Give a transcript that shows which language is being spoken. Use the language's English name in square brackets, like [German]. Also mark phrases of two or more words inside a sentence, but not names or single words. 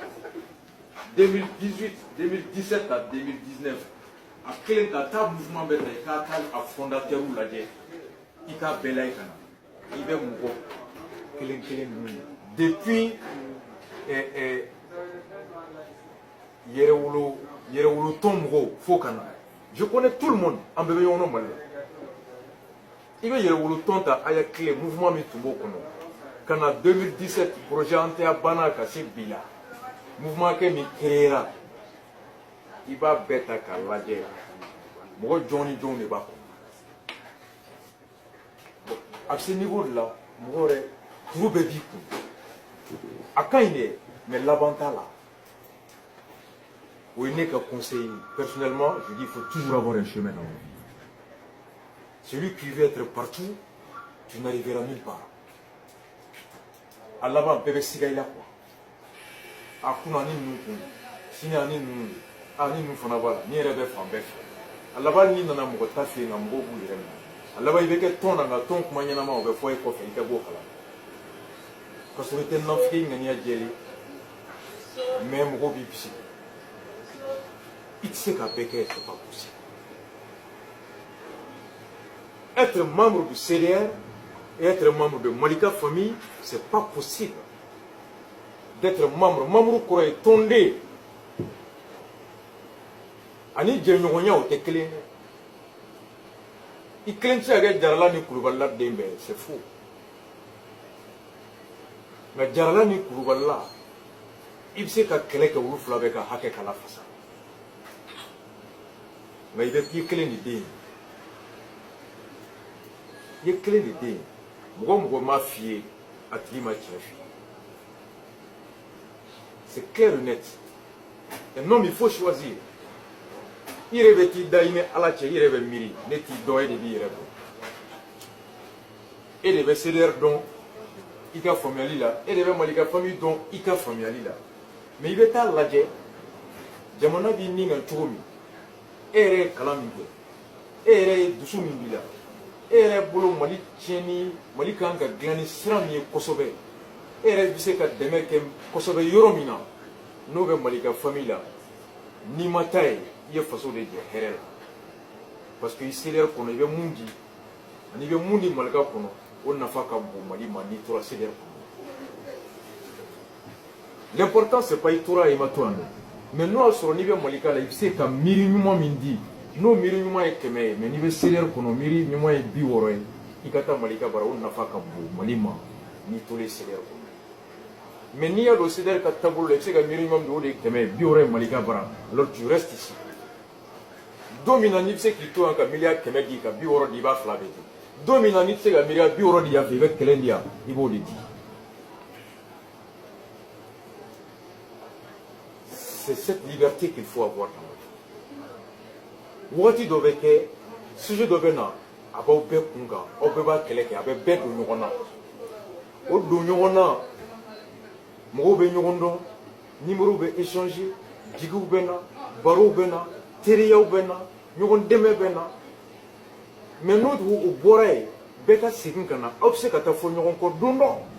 [Bambara] 2018 2017 à 2019 a kelen ka taa mouvement bɛɛ ta i k'a taa a fondateur lajɛ i k'a bɛɛ lajɛ ka na i bɛ mɔgɔ kelen kelen ninnu depuis yɛrɛwolo tɔn mɔgɔw fo ka na [French] je connais tout le monde [Bambara] an bɛɛ bɛ ɲɔgɔn dɔn Mali la i bɛ yɛrɛwolo tɔn ta a y'a clé mouvement min tun b'o kɔnɔ ka na 2017 projet an tɛ banna ka se bi la mouvement kɛ min créera i b'a bɛɛ ta k'a lajɛ mɔgɔ jɔn ni jɔnw de b'a kɔnɔ a bɛ se [French] niveau de la [Bambara] mɔgɔ yɛrɛ kuru bɛɛ b'i kun a ka ɲi dɛ mais laban t'a la o ye ne ka conseil [French] personnellement je dis il faut toujours avoir un chemin dans la vie celui qui veut être partout tu n'arriveras nulle part [Bambara] a laban bɛɛ bɛ siga i la quoi a kunna ani ninnu kun sini ani ninnu ni ninnu fana b'a la ni yɛrɛ bɛ fan bɛɛ fɛ a laban n'i nana mɔgɔ ta fɛ yen nka mɔgɔw b'u yɛrɛ minɛ a laban i bɛ kɛ tɔn na nka tɔn kuma ɲɛnama o bɛ fɔ e kɔfɛ i ka bɔ o kalama ka sɔrɔ i tɛ nafiki ŋaniya jɛlen mais mɔgɔw b'i bisigi i tɛ se ka bɛɛ kɛ [French] c'est pas possible être membre du CDR et être membre de Malika famille c'est pas possible d'être membre [Bambara] kɔrɔ ye tɔnden ani jɛɲɔgɔnya o tɛ kelen ye i kelen tɛ se ka kɛ Jarala ni Kulubalila den bɛɛ [French] c'est faux [Bambara] nka Jarala ni Kulubalila i bɛ se ka kɛlɛ kɛ olu fila bɛɛ ka hakɛ kala fasa nka i bɛ k'i kelen de den i ye kelen de den mɔgɔ mɔgɔ m'a f'i ye a tigi ma tiɲɛ f'i ye [French] c'est clair et net un homme il faut choisir [Bambara] i yɛrɛ bɛ t'i da i ni Ala cɛ i yɛrɛ bɛ miiri ne t'i dɔn e de b'i yɛrɛ dɔn e de bɛ CDR dɔn i ka faamuyali la e de bɛ Malika famille dɔn i ka faamuyali la mais i bɛ taa lajɛ jamana b'i nin kan cogo min e yɛrɛ ye kalan min kɛ e yɛrɛ ye dusu min b'i la yɛrɛ bolo Mali tiɲɛni Mali kan ka dilan ni sira min ye kosɛbɛ e yɛrɛ bɛ se ka dɛmɛ kɛ kosɛbɛ yɔrɔ min na n'o bɛ Mali ka famille la n'i ma taa ye i ye faso de jɛ hɛrɛ la [French] parce que [Bambara] i CDR kɔnɔ i bɛ mun di ani i bɛ mun di Malika kɔnɔ o nafa ka bon Mali ma n'i tora CDR kɔnɔ. [French] L'important c'est pas [Bambara] i tora i ma to yan dɛ mais n'o y'a sɔrɔ n'i bɛ Malika la i bɛ se ka miiri ɲuman min di n'o miiri ɲuman ye 100 ye mais n'i bɛ CDR kɔnɔ miiri ɲuman ye 60 ye i ka taa Malika bara o nafa ka bon Mali ma n'i tolen CDR kɔnɔ. Mais n'i y'a dɔn CDR ka taabolo la i bɛ se ka miiri ɲuman min di o de ye 100 ye 60 ye Malika bara [French] alors tu restes ici. [Bambara] Don min na n'i bɛ se k'i to yan ka miliyari 100 di ka 60 di i b'a 2 bɛɛ di don min na n'i tɛ se ka miliyari 60 di yan fɛ i bɛ 1 di yan i b'o de di. [French] C'est cette liberté qu'il faut avoir dans la vie. [Bambara] Wagati dɔ bɛ kɛ sujet dɔ bɛ na a b'aw bɛɛ kun kan aw bɛɛ b'a kɛlɛ kɛ a bɛ bɛɛ don ɲɔgɔn na o don ɲɔgɔn na mɔgɔw bɛ ɲɔgɔn dɔn numéro bɛ échanger jigiw bɛ na barow bɛ na teriyaw bɛ na ɲɔgɔn dɛmɛ bɛ na mais n'o dugu o bɔra yen bɛɛ ka segin ka na aw bɛ se ka taa fɔ ɲɔgɔn kɔ don dɔ